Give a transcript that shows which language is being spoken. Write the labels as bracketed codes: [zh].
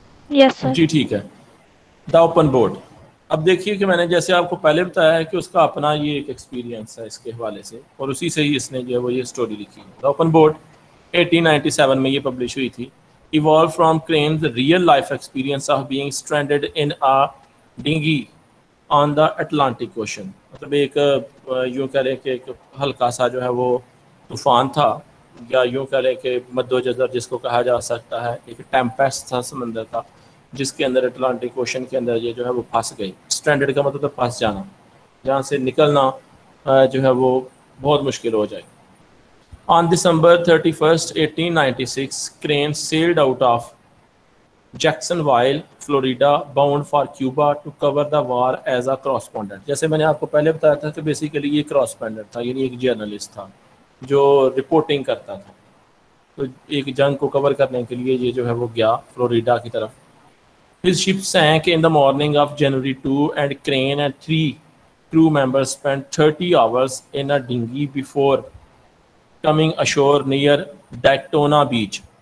[ur] یس سر. جی ٹھیک ہے. The open board, اب دیکھیے کہ میں نے جیسے آپ کو پہلے بتایا ہے کہ اس کا اپنا یہ ایک ایکسپیرینس ہے اس کے حوالے سے, اور اسی سے ہی اس نے جو ہے وہ یہ اسٹوری لکھی ہے. دا اوپن بورڈ 1897 میں یہ پبلش ہوئی تھی. [en] Evolved from Crane's real life experience of being stranded in a dinghy on the Atlantic Ocean. [ur] مطلب ایک یوں کہہ لیں کہ ایک ہلکا سا جو ہے وہ طوفان تھا, یا یوں کہہ لیں کہ مد و جزر جس کو کہا جا سکتا ہے, ایک ٹیمپیسٹ تھا سمندر کا جس کے اندر اٹلانٹک اوشن کے اندر یہ جو ہے وہ پھنس گئی. اسٹرینڈڈ کا مطلب پھنس جانا, جہاں سے نکلنا جو ہے وہ بہت مشکل ہو جائے. [en] On December 31st, 1896, Crane sailed out of Jacksonville, Florida, bound for Cuba to cover the war as a correspondent. [ur] جیسے میں نے آپ کو پہلے بتایا تھا کہ بیسیکلی یہ correspondent تھا, یعنی ایک جرنلسٹ تھا جو رپورٹنگ کرتا تھا. تو ایک جنگ کو کور کرنے کے لیے یہ جو ہے وہ گیا فلوریڈا کی طرف. [en] His ship sank in the morning of January 2 and Crane and 3 crew members spent 30 hours in a dinghy before coming ashore near Daytona Beach.